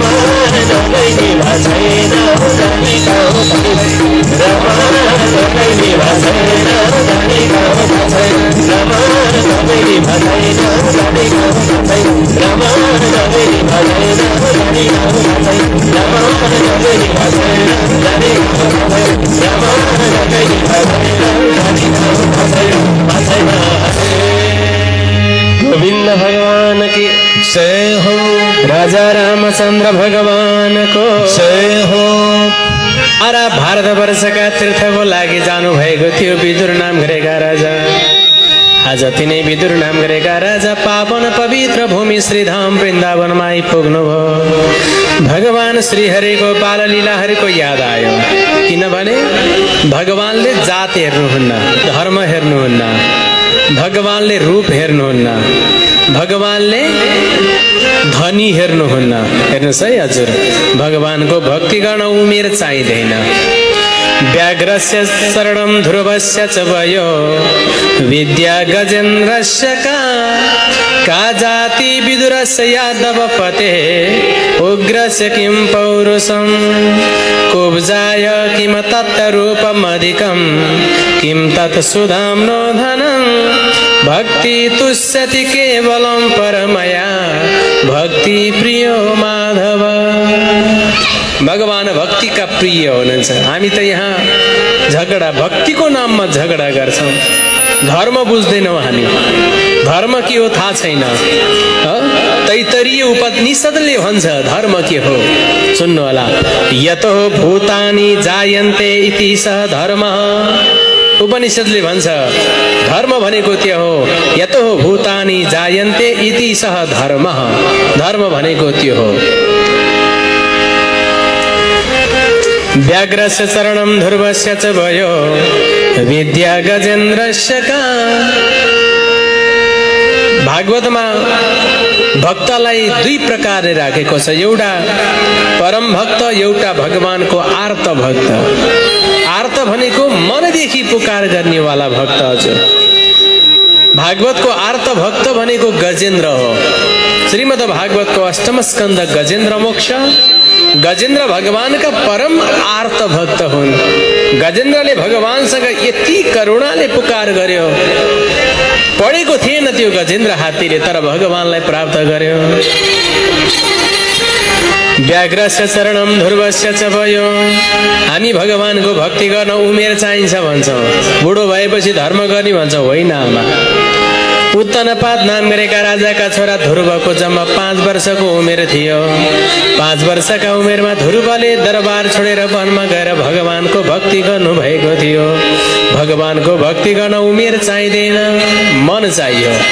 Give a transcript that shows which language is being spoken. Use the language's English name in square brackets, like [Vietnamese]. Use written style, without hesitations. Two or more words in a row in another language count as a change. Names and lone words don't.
[Nepali] नगई निभा छैन जाने कहाँ थाहा छैन राम नगई निभा छैन जाने कहाँ थाहा छैन राम नगई निभा छैन जाने कहाँ थाहा छैन राम नगई निभा छैन जाने कहाँ थाहा छैन राम नगई निभा छैन जाने कहाँ थाहा छैन राम नगई निभा छैन जाने कहाँ थाहा छैन [Hindi] गोविंद भगवान की जय हो राजा रामचंद्र भगवान को जय हो [Nepali] अरे भारतवर्षका तीर्थको लागि जानु भएको थियो विदुर नाम गरेका राजा आज तिनै विदुर नाम गरेका राजा पावन पवित्र भूमि श्रीधाम वृन्दावनमा आइपुग्नु भयो भगवान श्रीहरिको बाललीलाहरूको याद आयो किनभने भगवानले जात हेर्नुहुन्न धर्म हेर्नुहुन्न भगवानले रूप हेर्नुहुन्न भगवानले धनी हेर्नुहुन्न हेर्नुहोस् है हजुर भगवानको भक्ति गर्न उमेर चाहिँदैन [Sanskrit] व्याघ्रस्य शरणं ध्रुवस्य च वयो विद्या गजेन्द्रस्य का जाति विदुरस्य यादवपते उग्रस्य किं पौरुषं कुब्जाय किम तत्तरूपमधिकं किं तत् सुधाम्नो धनं भक्ति तुष्यति केवलं परमया भक्ति प्रियो माधव [Nepali] भगवान भक्ति का प्रिय हुनुहुन्छ हामी त यहाँ झगडा भक्तिको नाममा झगडा गर्छौं धर्म बुझ्दैनौं हामी धर्म के हो थाहा छैन तैतरीय उपनिषदले भन्छ धर्म के हो सुन्नु होला [Sanskrit] यतो भूतानि जायन्ते इति सः धर्मः [Nepali] उपनिषदले भन्छ धर्म भनेको के हो [Sanskrit] यतो भूतानि जायन्ते इति सः धर्मः [Nepali] धर्म भनेको के हो [Sanskrit] व्याघ्रस्य चरणं ध्रुवस्य च भयो विद्या गजेन्द्रस्य का [Nepali] भागवतमा भक्तलाई दुई प्रकारले राखेको छ एउटा परम भक्त एउटा भगवानको आर्त भक्त आर्त भनेको मनदेखि पुकार गर्नेवाला भक्त हजुर भागवतको आर्त भक्त भनेको गजेन्द्र हो श्रीमद् भागवतको अष्टम स्कन्द गजेन्द्र मोक्ष गजेन्द्र भगवानका परम आर्त भक्त हुन् गजेन्द्रले भगवानसँग यति करुणाले पुकार गर्यो पढेको थिएन त्यो गजेन्द्र हात्तीले तर भगवानलाई प्राप्त गर्यो [Sanskrit] व्याघ्रस्य चरणं ध्रुवस्य च भयो [Nepali] हामी भगवानको भक्ति गर्न उमेर चाहिन्छ भन्छौं बुढो भएपछि धर्म गर्ने भन्छौं होइन आमा उत्तनपाद नाम गरेका राजाका छोरा ध्रुवको जम्मा 5 वर्षको उमेर थियो 5 वर्षका उमेरमा ध्रुवले दरबार छोडेर वनमा गएर भगवानको भक्ति गर्नु भएको थियो भगवानको भक्ति गर्न उमेर चाहिँदैन मन चाहियो